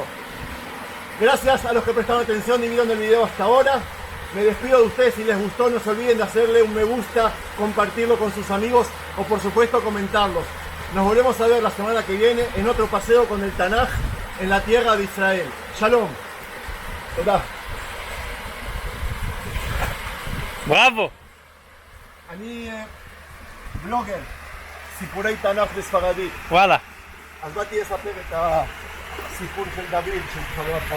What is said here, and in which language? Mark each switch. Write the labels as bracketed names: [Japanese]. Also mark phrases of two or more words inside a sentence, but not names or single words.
[Spanish] Gracias a los que prestaron atención y vieron el video hasta ahora. Me despido de ustedes. Si les gustó, no se olviden de hacerle un me gusta, compartirlo con sus amigos o por supuesto comentarlos. Nos volvemos a ver la semana que viene en otro paseo con el Tanaj en la tierra de Israel. [Hebrew] Shalom. תודה. בראבו. אני בלוגר, סיפורי תנ"ך בספרדית. וואלה. אז באתי לספר את הסיפור של דוד של פה.